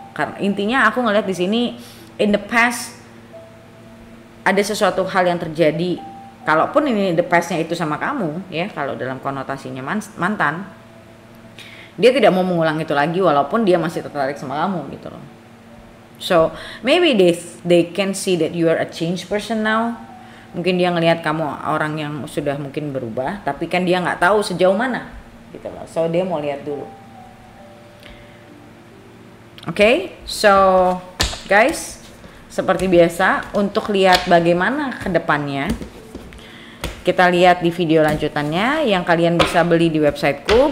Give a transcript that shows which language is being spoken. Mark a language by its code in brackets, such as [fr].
[id] Karena intinya aku ngeliat di sini [en] in the past [id] ada sesuatu hal yang terjadi. Kalaupun ini the past-nya itu sama kamu, ya, kalau dalam konotasinya mantan, dia tidak mau mengulang itu lagi walaupun dia masih tertarik sama kamu gitu loh. [en] So maybe they can see that you are a changed person now. [id] Mungkin dia ngelihat kamu orang yang sudah mungkin berubah, tapi kan dia nggak tahu sejauh mana gitu loh. So dia mau lihat dulu. [en] Okay, so guys, [id] seperti biasa untuk lihat bagaimana ke depannya, kita lihat di video lanjutannya yang kalian bisa beli di websiteku.